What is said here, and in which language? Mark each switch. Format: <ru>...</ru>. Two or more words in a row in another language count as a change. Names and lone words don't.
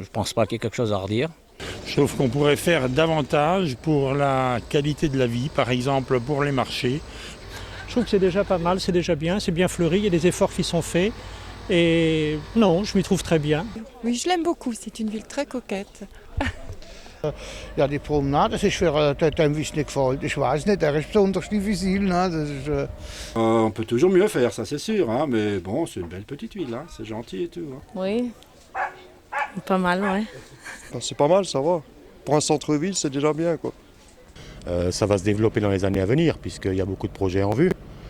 <fr>Je pense pas qu'il y ait quelque chose à redire. Je trouve qu'on pourrait faire davantage pour la qualité de la vie, par exemple pour les marchés. Je trouve que c'est déjà pas mal, c'est déjà bien, c'est bien fleuri, il y a des efforts qui sont faits. Et non, je m'y trouve très bien. Oui, je l'aime beaucoup, c'est une ville très coquette.</fr> <nl>Ja, die promenade is weer een beetje vol. Ik weet niet, er is besonders difficile. Dus,</nl> <fr>On peut toujours mieux faire, ça c'est sûr, hein, mais bon, c'est une belle petite ville, hein, c'est gentil et tout. Hein. Oui, pas mal, ouais. C'est pas mal, ça va. Pour un centre-ville, c'est déjà bien, quoi. Ça va se développer dans les années à venir, puisqu'il y a beaucoup de projets en vue.</fr>